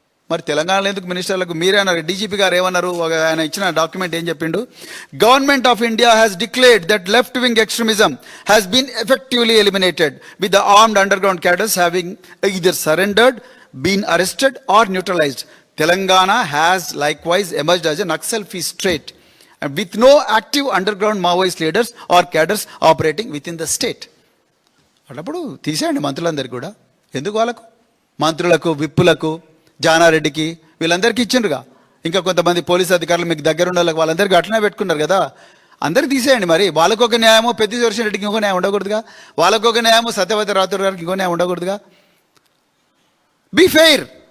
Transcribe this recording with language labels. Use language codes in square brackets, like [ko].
[te] మరి తెలంగాణలో ఎందుకు మినిస్టర్లకు? మీరే అన్నారు, డీజీపీ గారు ఏమన్నారు, ఆయన ఇచ్చిన డాక్యుమెంట్ ఏం చెప్పిండు? [en] Government of India has declared that left wing extremism has been effectively eliminated with the armed underground cadres having either surrendered, been arrested or neutralized. Telangana has likewise emerged as a Naxal-free state and with no active underground Maoist leaders or cadres operating within the state. [te] అన్నప్పుడు తీసేయండి మంత్రులందరికీ కూడా. ఎందుకు వాళ్ళకు? మంత్రులకు, విప్పులకు, జానారెడ్డికి వీళ్ళందరికీ ఇచ్చిండ్రుగా. ఇంకా కొంతమంది police అధికారులు మీకు దగ్గర ఉన్న వాళ్ళకి వాళ్ళందరికీ అట్లనే పెట్టుకున్నారు కదా. అందరికి తీసేయండి. మరి వాళ్ళకొక న్యాయమో పెద్దిరెడ్డి రెడ్డికి ఇంకో న్యాయం ఉండకూడదుగా? వాళ్ళకొక న్యాయమో సత్యవతి రాథోడ్ గారికి ఇంకో న్యాయం ఉండకూడదుగా? [en] Be fair.